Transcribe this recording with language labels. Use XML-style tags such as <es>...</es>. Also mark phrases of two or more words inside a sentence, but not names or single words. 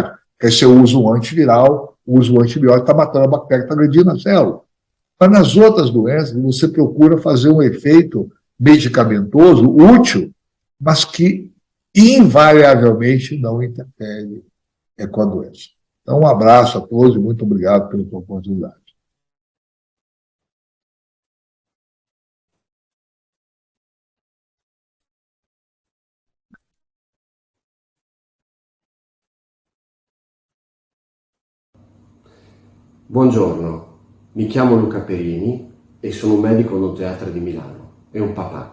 <pt>Aí você usa um antiviral, usa um antibiótico, está matando a bactéria, está agredindo a célula. Mas nas outras doenças, você procura fazer um efeito medicamentoso útil, mas que invariavelmente não interfere com a doença. Então, um abraço a todos e muito obrigado pela oportunidade.</pt> <it>Buongiorno, mi chiamo Luca Perini e sono un medico odontoiatra di Milano e un papà.</it>